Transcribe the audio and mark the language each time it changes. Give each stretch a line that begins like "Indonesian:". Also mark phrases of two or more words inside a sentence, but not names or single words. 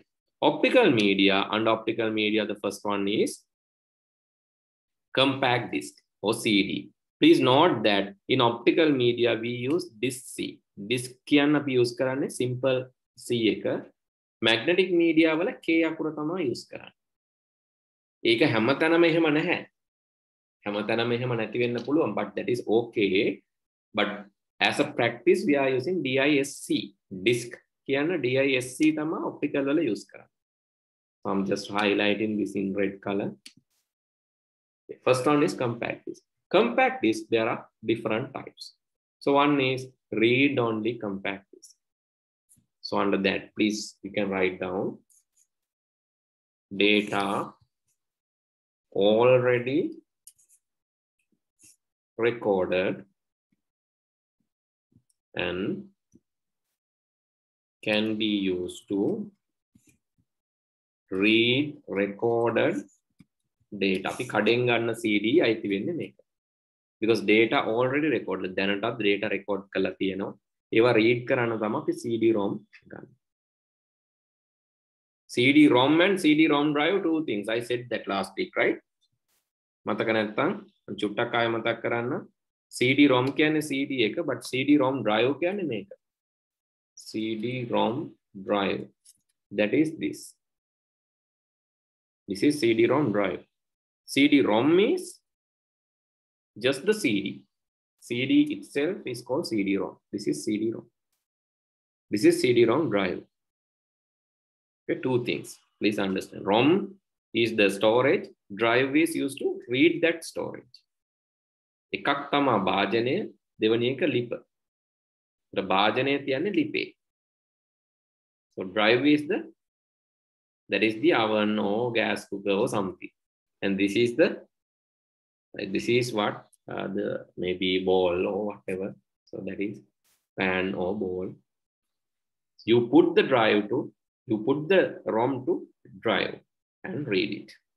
English: Optical media and optical media, the first one is compact disc or CD. Please note that in optical media, we use disc C. Disc kiyanna we use karanne simple C එක. Magnetic media
Sinhala: වල K අකුර තමයි use කරන්නේ. ඒක හැමතැනම එහෙම නැහැ. හැමතැනම එහෙම නැති වෙන්න පුළුවන්,
English: but that is okay. But as a practice, we are using DISC.
Sinhala: Disc කියන්න DISC තමයි optical වල use කරන්නේ.
English: So I'm just highlighting this in red color. First one is compact disc. Compact disc, there are different types. So one is read-only compact disc. So under that, please, you can write down data already recorded and can be used to read recorded data.
Sinhala: අපි කඩෙන් ගන්න CD අයිති වෙන්නේ මේක.
English: Because data already recorded.
Sinhala: දැනටත්
English: data record
Sinhala: කරලා තියෙනවා. ඒවා read කරන්න තමයි අපි CD-ROM ගන්න.
English: CD-ROM and CD-ROM drive, two things. I said that last week, right?
Sinhala: මතක නැත්තම් චුට්ටක් ආයෙ මතක් කරන්න. CD-ROM කියන්නේ CD එක, but CD-ROM drive කියන්නේ මේක.
English: CD-ROM drive. That is this. This is CD-ROM drive. CD-ROM is just the CD. CD itself is called CD-ROM. This is CD-ROM. This is CD-ROM drive. Okay, two things. Please understand. ROM is the storage. Drive is used to read that storage.
Sinhala: එකක් තමයි භාජනය, දෙවෙනි එක ලිප. the භාජනය තියන්නේ ලිපේ.
English: So drive is that is the oven or gas cooker or something. And this is what the maybe bowl or whatever. So that is pan or bowl. You put the ROM to drive and read it.